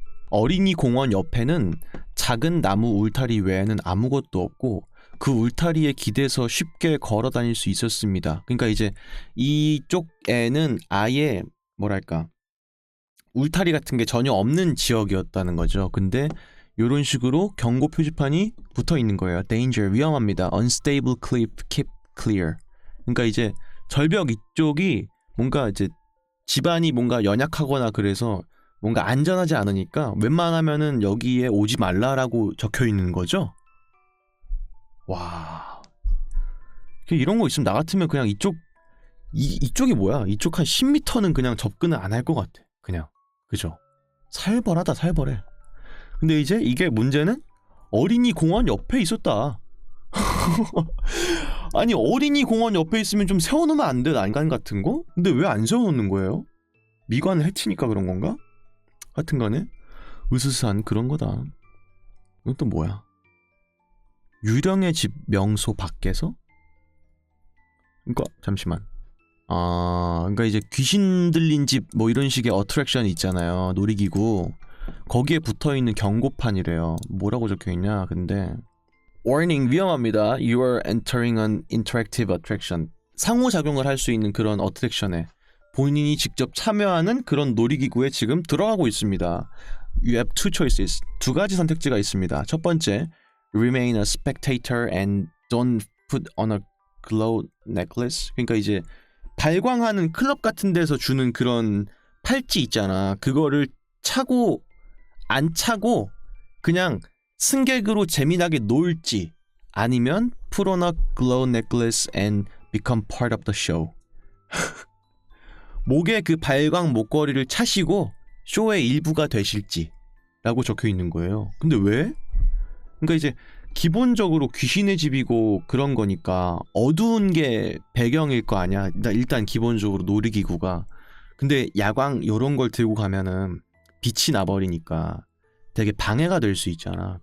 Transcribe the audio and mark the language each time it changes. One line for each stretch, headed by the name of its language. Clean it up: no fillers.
Korean: 어린이 공원 옆에는 작은 나무 울타리 외에는 아무것도 없고 그 울타리에 기대서 쉽게 걸어 다닐 수 있었습니다. 그러니까 이제 이쪽에는 아예 뭐랄까 울타리 같은 게 전혀 없는 지역이었다는 거죠. 근데 이런 식으로 경고 표지판이 붙어 있는 거예요. Danger, 위험합니다.
English: Unstable cliff, keep clear.
Korean: 그러니까 이제 절벽 이쪽이 뭔가 이제 집안이 뭔가 연약하거나 그래서 뭔가 안전하지 않으니까 웬만하면은 여기에 오지 말라라고 적혀 있는 거죠. 와, 이런 거 있으면 나 같으면 그냥 이쪽이 뭐야? 이쪽 한 10m는 그냥 접근을 안 할 것 같아. 그냥 그죠? 살벌하다 살벌해. 근데 이제 이게 문제는 어린이 공원 옆에 있었다. 아니 어린이 공원 옆에 있으면 좀 세워놓으면 안 돼? 난간 같은 거? 근데 왜 안 세워놓는 거예요? 미관을 해치니까 그런 건가? 하여튼간에 으스스한 그런 거다. 이건 또 뭐야? 유령의 집 명소 밖에서? 그러니까 잠시만. 그러니까 이제 귀신 들린 집 뭐 이런 식의 어트랙션 있잖아요. 놀이기구. 거기에 붙어있는 경고판이래요. 뭐라고 적혀있냐 근데 Warning, 위험합니다.
English: You are entering an interactive attraction.
Korean: 상호작용을 할 수 있는 그런 어트랙션에 본인이 직접 참여하는 그런 놀이기구에 지금 들어가고 있습니다.
English: You have two choices.
Korean: 두 가지 선택지가 있습니다. 첫 번째,
English: Remain a spectator and don't put on a glow necklace.
Korean: 그러니까 이제 발광하는 클럽 같은 데서 주는 그런 팔찌 있잖아. 그거를 차고 안 차고 그냥 승객으로 재미나게 놀지, 아니면
English: put on a glow necklace and become part of the show.
Korean: 목에 그 발광 목걸이를 차시고 쇼의 일부가 되실지 라고 적혀 있는 거예요. 근데 왜? 그러니까 이제 기본적으로 귀신의 집이고 그런 거니까 어두운 게 배경일 거 아니야. 일단 기본적으로 놀이기구가. 근데 야광 요런 걸 들고 가면은 빛이 나버리니까 되게 방해가 될 수 있잖아.